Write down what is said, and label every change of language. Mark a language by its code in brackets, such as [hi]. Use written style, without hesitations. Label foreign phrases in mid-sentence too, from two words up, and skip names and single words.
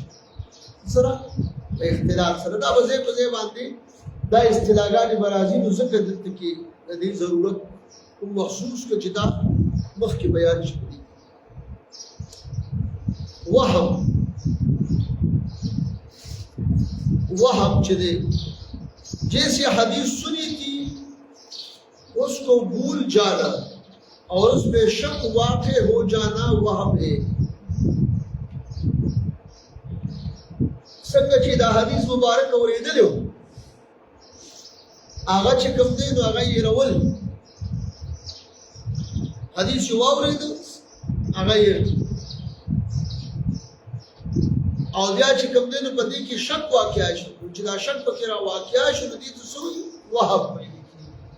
[ps] سره په اختلاط سره دا به ځای په ځای باندې دا اصطلاحګانې به راځي نو ځکه دلته کې د دې ضرورت کوم محسوس کړه چې دا مخکې بیان شوي. [ur] وهم چې دی جیسے حدیث سنی تھی اس کو بھول جانا اور اس میں شک واقع ہو جانا وهم ہے. [ps] څنګه چې دا حدیث مبارک اورېدلی و هغه چې کوم دی نو هغه یې رول حدیث یې واورېده هغه یې او بیا چې کوم دی نو په دې کې شک واقع شو چې دا شک پکې را واقع شو نو دې ته څه وایي وهم ویل کېږي